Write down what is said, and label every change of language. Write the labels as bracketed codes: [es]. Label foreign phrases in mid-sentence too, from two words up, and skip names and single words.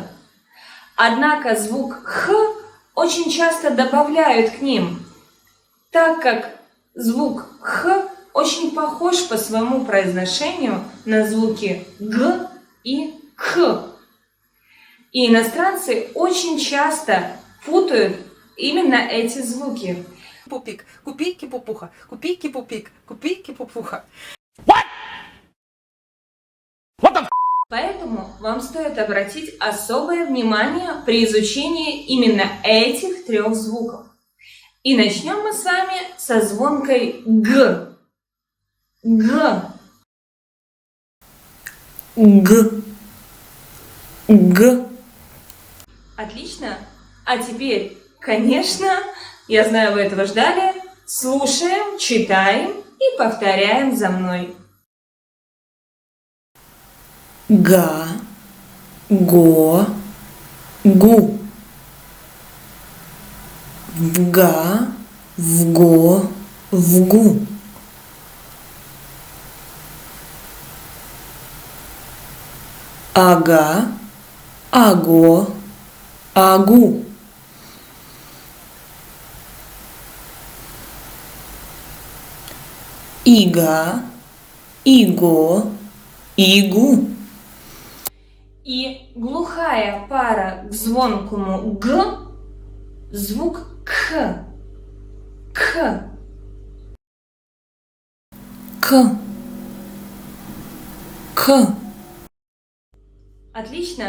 [ru] Однако звук Х очень часто добавляют к ним, так как звук Х очень похож по своему произношению на звуки Г и К. И иностранцы очень часто путают именно эти звуки. Пупик, купики-пупуха, купики-пупик, купики-пупуха. Поэтому вам стоит обратить особое внимание при изучении именно этих 3 звуков. И начнем мы с вами со звонкой Г. Г. Г. Г. Отлично. А теперь, конечно, я знаю, вы этого ждали, слушаем, читаем и повторяем за мной. Га, го, гу. Вга, вго, вгу. Ага, аго, агу. Ига, иго, игу. И глухая пара к звонкому Г, звук К. К. К. К. Отлично.